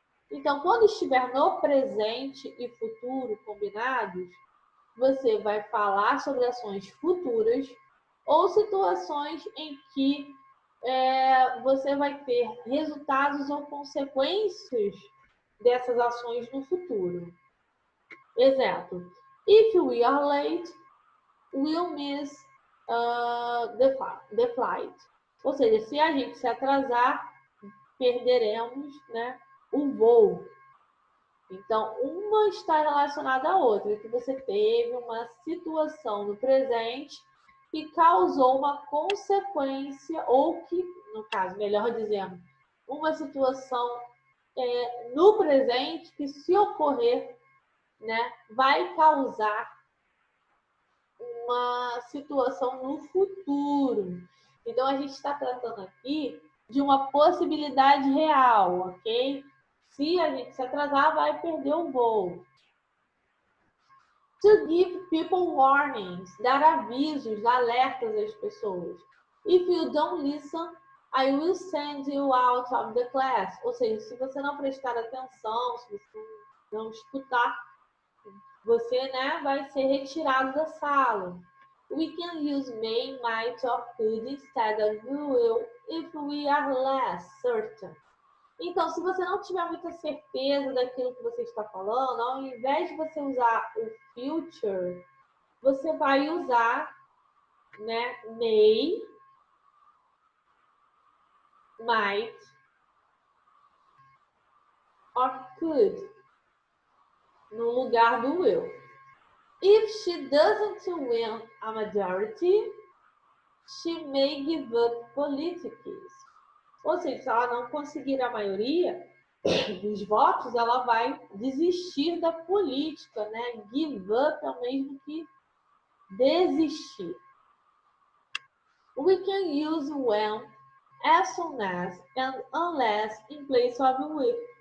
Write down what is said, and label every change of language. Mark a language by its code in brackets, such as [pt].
[pt] Então, quando estiver no presente e futuro combinados, você vai falar sobre ações futuras ou situações em que você vai ter resultados ou consequências dessas ações no futuro. Exemplo, [en] if we are late, we'll miss the flight. [pt] Ou seja, se a gente se atrasar, perderemos o voo. Então, uma está relacionada à outra, que você teve uma situação no presente que causou uma consequência, ou que, no caso, melhor dizendo, uma situação no presente que, se ocorrer, vai causar uma situação no futuro. Então, a gente está tratando aqui de uma possibilidade real, ok? Se a gente se atrasar, vai perder o voo. [en] To give people warnings, [pt] dar avisos, alertas às pessoas. [en] If you don't listen, I will send you out of the class. [pt] Ou seja, se você não prestar atenção, se você não escutar, você, né, vai ser retirado da sala. [en] We can use may, might, or could instead of will if we are less certain. [pt] Então, se você não tiver muita certeza daquilo que você está falando, ao invés de você usar o future, você vai usar, né, may, might, or could, no lugar do will. [en] If she doesn't win a majority, she may give up politics. [pt] Ou seja, se ela não conseguir a maioria dos votos, ela vai desistir da política, né? Give up é o mesmo que desistir. [en] We can use when, as soon as, and unless in place of with.